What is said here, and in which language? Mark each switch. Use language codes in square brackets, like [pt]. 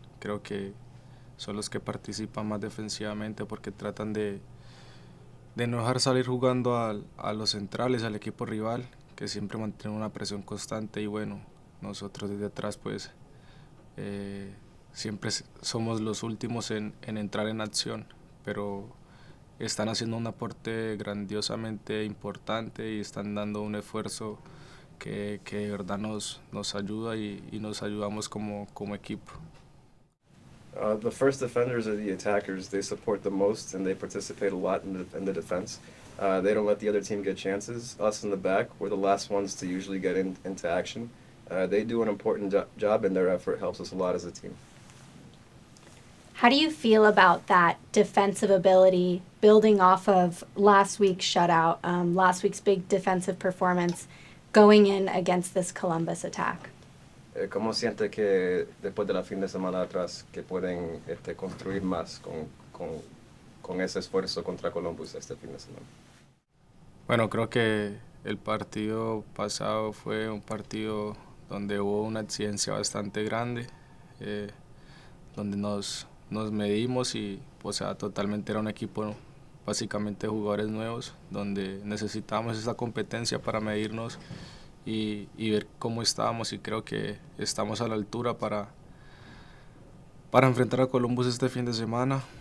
[es] Creo que son los que participan más defensivamente porque tratan de no dejar salir jugando a los centrales, al equipo rival, que siempre mantienen una presión constante. Y bueno, nosotros desde atrás pues siempre somos los últimos en entrar en acción, pero están haciendo un aporte grandiosamente importante y están dando un esfuerzo que de verdad nos ayuda y nos ayudamos como equipo. [en] The first defenders are the attackers. They support the most and they participate a lot in the defense. They don't let the other team get chances. Us in the back, we're the last ones to usually get into action. They do an important job and their effort helps us a lot as a team. How do you feel about that defensive ability building off of last week's shutout, last week's big defensive performance, going in against this Columbus attack? [es] ¿Cómo siente que después de la fin de semana atrás que pueden construir más con ese esfuerzo contra Columbus este fin de semana? Bueno, creo que el partido pasado fue un partido donde hubo una exigencia bastante grande, donde nos medimos y o sea, totalmente era un equipo básicamente de jugadores nuevos, donde necesitábamos esa competencia para medirnos y ver cómo estábamos, y creo que estamos a la altura para enfrentar a Columbus este fin de semana.